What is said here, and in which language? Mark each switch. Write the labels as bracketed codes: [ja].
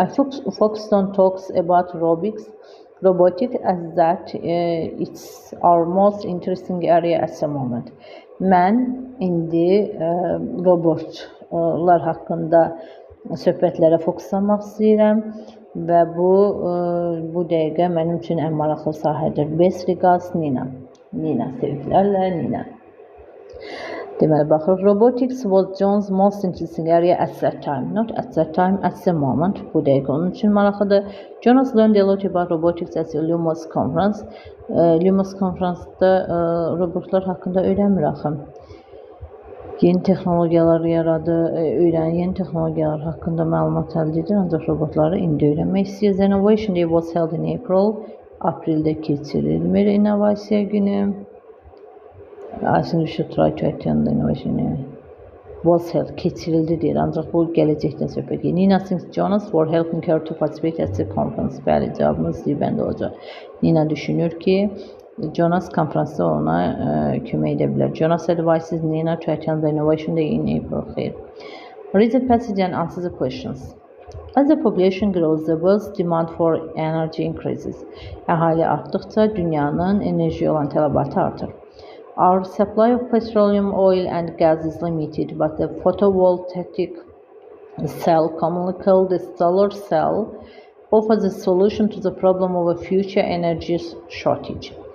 [en] I focused on talks about robotics as that it's our most interesting area at the moment. [az] Mən indi robotlar haqqında söhbətlərə fokuslanmaq istəyirəm və bu dəqiqə mənim üçün ən maraqlı sahədir. [en] Best regards, Nina. [az] Nina, sevgilərlə Nina. Deməli, baxır, [en] robotics was John's most interesting area at that time. Not at that time, at the moment. [az] Bu dəqiqə onun üçün maraqlıdır. [en] Jonas learned a lot about robotics at the Lumos conference. [az] Lumos konferansda robotlar haqqında öyrənmir axı. Yeni texnologiyalar yeni texnologiyalar haqqında məlumat əldə edir, ancaq robotları indi öyrənmək istəyir. [en] The Innovation Day was held in April. [az] Aprildə keçirilmir innovasiya günü. [en] I think we should try to attend the Innovation Day. Was held, [az] keçirildi deyir, ancaq bu gələcəkdən söhbət edir. [en] Nina thanks Jonas for helping her to participate at the conference. [az] Bəli, cavabımız bəndə olacaq. Nina düşünür ki, Jonas konferansda ona kömək edə bilər. [en] Jonas advises Nina to attend the Innovation Day in April. [az] Xeyr. [en] Read the passage and answer the questions. As the population grows, the world's demand for energy increases. [az] Əhali artdıqca dünyanın enerjiyə olan tələbatı artır. [en] Our supply of petroleum, oil and gas is limited, but the photovoltaic cell, commonly called the solar cell, offers a solution to the problem of a future energy shortage.